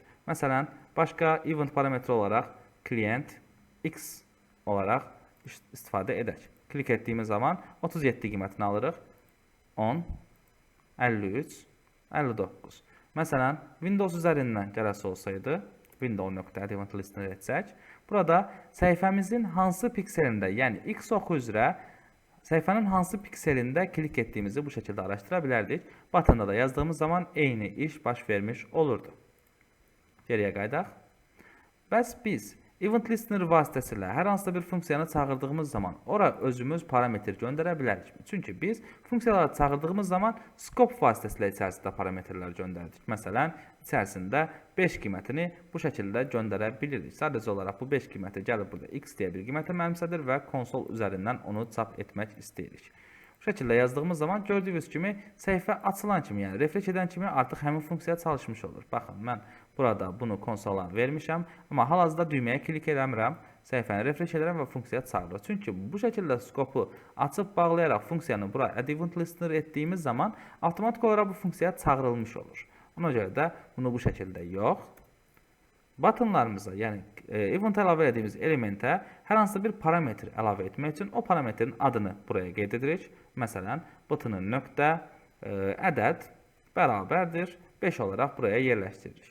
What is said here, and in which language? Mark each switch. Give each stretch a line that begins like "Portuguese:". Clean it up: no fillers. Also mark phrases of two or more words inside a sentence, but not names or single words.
Azerbaijani: Məsələn, başqa event parametri olaraq
English: client X
Azerbaijani: olaraq istifadə edək. Klik etdiyimiz zaman 37 qiymətini alırıq. 10, 53, 59. Məsələn, Windows üzərindən gələsi olsaydı, window.
English: add event listener
Azerbaijani: etsək, burada səhifəmizin hansı pikselində, yəni X oxu üzrə səhifənin hansı pikselində klik etdiyimizi bu şəkildə araşdıra bilərdik. Butonda da yazdığımız zaman eyni iş baş vermiş olurdu. Geriyə qaydaq. Bəs biz
English: event listener
Azerbaijani: vasitəsilə hər hansısa bir funksiyanı çağırdığımız zaman ora özümüz parametr göndərə bilərik. Çünki biz funksiyaları çağırdığımız zaman scope vasitəsilə içərisində parametrlər göndərdik. Məsələn, içərisində 5 qiymətini bu şəkildə göndərə bilirik. Sadəcə olaraq bu 5 qiyməti gəlib burada x deyə bir qiymətə mənimsədir və konsol üzərindən onu çap etmək istəyirik. Bu şəkildə yazdığımız zaman gördüyünüz kimi səhifə açılan kimi, yəni refresh edən kimi artıq həmin funksiya çalışmış olur. Baxın, mən burada bunu konsola vermişəm, amma hal-hazırda düyməyə klik eləmirəm, səhifəni refresh edirəm və funksiya çağırır. Çünki bu şəkildə skopu açıb bağlayaraq funksiyanı bura
English: add event listener
Azerbaijani: etdiyimiz zaman avtomatik olaraq bu funksiya çağırılmış olur. Ona görə də bunu bu şəkildə yox, buttonlarımıza, yəni event əlavə etdiyimiz elementə hər hansısa bir parametr əlavə etmək üçün o parametrin adını buraya qeyd edirik. Məsələn, buttonun nöqtə ədəd bərabərdir 5 olaraq buraya yerləşdiririk.